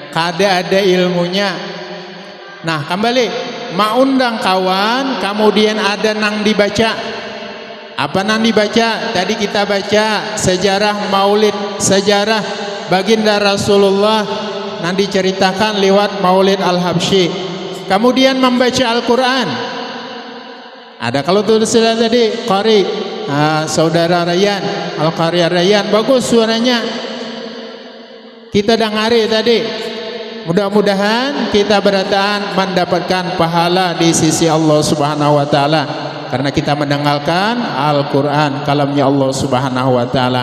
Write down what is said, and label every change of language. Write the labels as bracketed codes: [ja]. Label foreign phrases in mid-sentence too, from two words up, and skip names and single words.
[bjn] Kada ada ilmunya. Nah kembali undang kawan, kemudian ada nang dibaca. Apa nang dibaca? [id] Tadi kita baca sejarah maulid, sejarah baginda Rasulullah nang diceritakan lewat Maulid Al-Habsyi. Kemudian membaca Al-Quran. Ada kalau tulisan tadi qari, saudara Rayyan, Al-Qari Rayyan, bagus suaranya. Kita dengari tadi. Mudah-mudahan kita berataan mendapatkan pahala di sisi Allah [ar] سبحانه وتعالى [id] karena kita mendengarkan Al-Qur'an, kalamnya Allah [ar] سبحانه وتعالى.